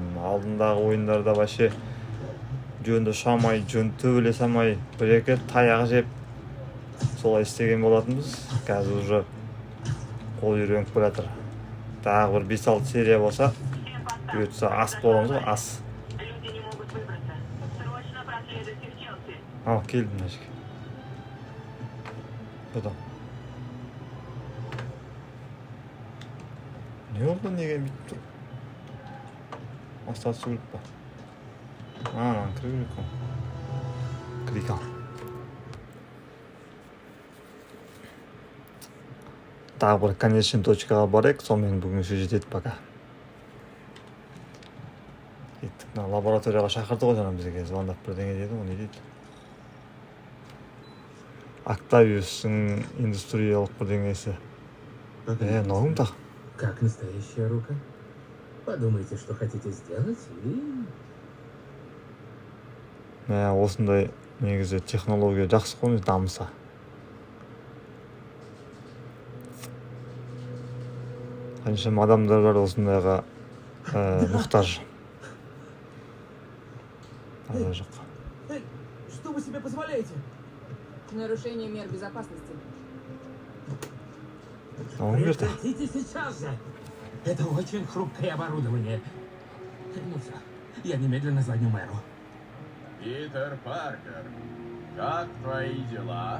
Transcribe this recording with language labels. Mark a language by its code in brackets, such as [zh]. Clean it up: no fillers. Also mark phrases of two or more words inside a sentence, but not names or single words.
[kk] Алдындағы ойындарда вообще жөнді шамай, жөн төбеле самай, бір-екі таяқ жеп солай істеген болатынбыз. Қазір уже қол үйреніп келе жатыр. Тағы бір 5-6 серия болса, [ru] Всем постам. [kk] бұйыртса ас боламыз ғой, ас. [ru] Люди не могут выбраться. Срочно проследуйте в Челси. [kk] Ал, келдім мына жерге. Бұдан. Не oldu, неге бүйтіп тұр? Остатысы өліп па? Анан кіру керек қой. Кірейік ал. Тағы бір конечный точкаға барайық, сонымен бүгін жетеді пока. Кеттік, мына лабораторияға шақырды ғой жаңа бізге, звондап бірдеңе деді, ол не дейді? Октавиустың индустриялық бірдеңесі. [ru] Ногым так. Как настоящая рука? Подумайте, что хотите сделать, и... [kk] Осындай негізі технология жақсы қой, дамыса. Қаншама адамдар бар осындайға мұқтаж. Ада жоқ. [ru] Эй, что вы себе позволяете? Нарушение мер безопасности. Прекратите сейчас же! Это очень хрупкое оборудование. Ну все, я немедленно звоню мэру. Питер Паркер, как твои дела?